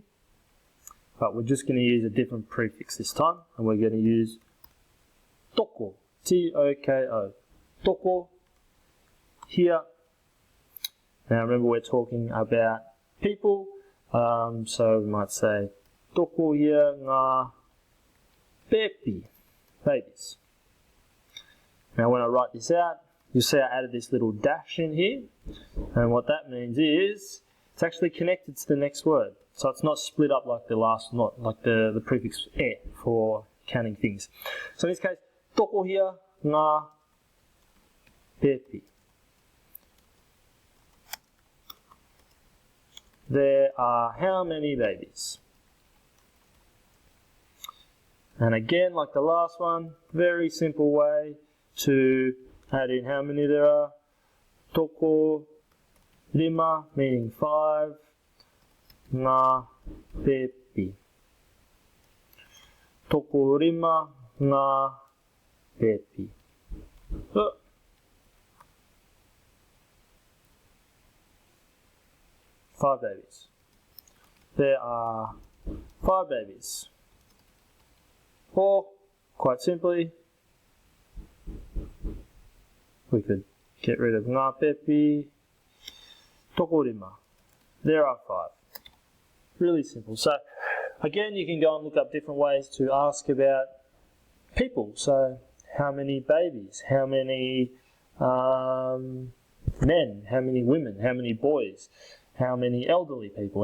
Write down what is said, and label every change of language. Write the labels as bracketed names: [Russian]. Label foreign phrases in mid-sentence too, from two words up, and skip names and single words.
[English] But we're just going to use a different prefix this time, and we're going to use toko, T-O-K-O. [Māori] Toko, [English] here. Now remember we're talking about people, so we might say [Māori] toko here ngā pepi, [English] babies. Now when I write this out, you'll see I added this little dash in here, and what that means is it's actually connected to the next word. So it's not split up like the last, not like the prefix e for counting things. So in this case, [Māori] tokohia ngā pepi. [English] There are how many babies? And again, like the last one, very simple way to add in how many there are. [Māori] Toko rima, meaning 5. Ngā pepi. Toko rima ngā pepi. [English] 5 babies. There are 5 babies. Or, quite simply, we could get rid of [Māori] ngā pepi, toko rima. [English] There are 5. Really simple. So, again, you can go and look up different ways to ask about people. So, how many babies? How many men? How many women? How many boys? How many elderly people?